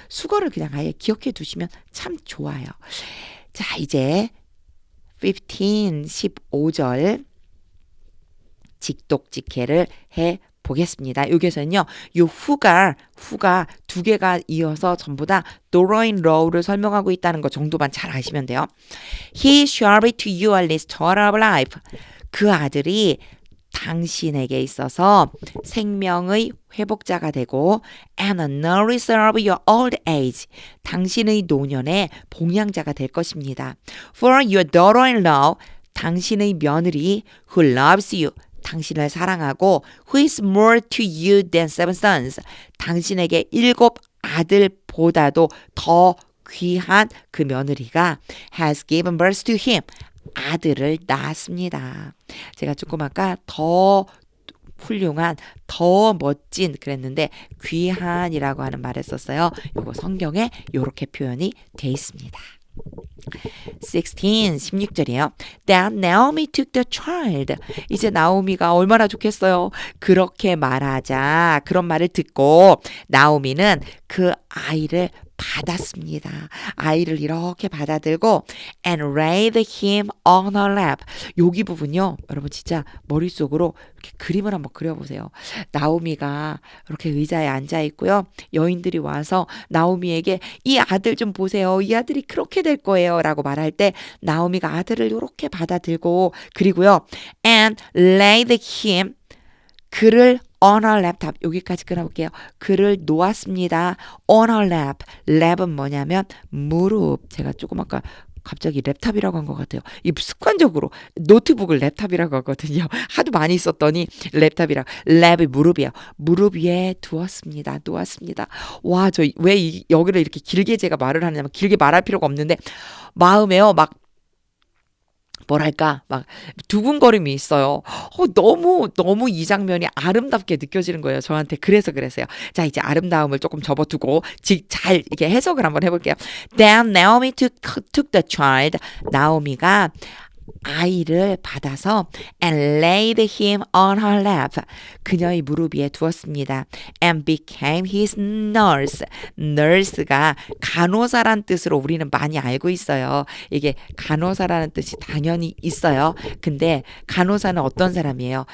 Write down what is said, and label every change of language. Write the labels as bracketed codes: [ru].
[ko] 수거를 그냥 아예 기억해 두시면 참 좋아요. 자, 이제 15절 직독직해를 해 보겠습니다. 여기에서는요. 요 후가 2개가 이어서 전부 다 daughter-in-law를 설명하고 있다는 거 정도만 잘 아시면 돼요. [en] He shall be to you a restorer of life. [ko] 그 아들이 당신에게 있어서 생명의 회복자가 되고 [en] and a nourisher of your old age. [ko] 당신의 노년의 봉양자가 될 것입니다. [en] For your daughter-in-law. [ko] 당신의 며느리 [en] who loves you. [ko] 당신을 사랑하고 [en] who is more to you than seven sons. [ko] 당신에게 7 아들보다도 더 귀한 그 며느리가 [en] has given birth to him. [ko] 아들을 낳았습니다. 제가 조금 아까 더 훌륭한, 더 멋진 그랬는데 귀한이라고 하는 말을 썼어요. 이거 성경에 이렇게 표현이 돼 있습니다. 16절이에요. [en] Then Naomi took the child. [ko] 이제 나오미가 얼마나 좋겠어요. 그렇게 말하자. 그런 말을 듣고 나오미는 그 아이를 받았습니다. 아이를 이렇게 받아들고 [en] and laid him on her lap. [ko] 여기 부분요. 여러분 진짜 머릿속으로 이렇게 그림을 한번 그려보세요. 나오미가 이렇게 의자에 앉아 있고요. 여인들이 와서 나오미에게 이 아들 좀 보세요. 이 아들이 그렇게 될 거예요. 라고 말할 때 나오미가 아들을 이렇게 받아들고 그리고요. [en] and laid him 그를 on her laptop [ko] 여기까지 끊어볼게요. 그를 놓았습니다. [en] on her lap. [ko] 랩은 뭐냐면 무릎. 제가 조금 아까 갑자기 랩탑이라고 한 것 같아요. 이 습관적으로 노트북을 랩탑이라고 하거든요. 하도 많이 썼더니 랩탑이라. 랩이 무릎이에요. 무릎 위에 두었습니다. 놓았습니다. 와, 저 왜 여기를 이렇게 길게 제가 말을 하냐면 길게 말할 필요가 없는데 마음에요. 막 뭐랄까 막 두근거림이 있어요. 너무 이 장면이 아름답게 느껴지는 거예요. 저한테 그래서요. 자, 이제 아름다움을 조금 접어두고 잘 이렇게 해석을 한번 해볼게요. [en] Then Naomi took the child. [ko] 나오미가 아이를 받아서 [en] and laid him on her lap. [ko] 그녀의 무릎 위에 두었습니다. [en] And became his nurse. [ko] nurse가 간호사란 뜻으로 우리는 많이 알고 있어요. 이게 간호사라는 뜻이 당연히 있어요. 근데 간호사는 어떤 사람이에요?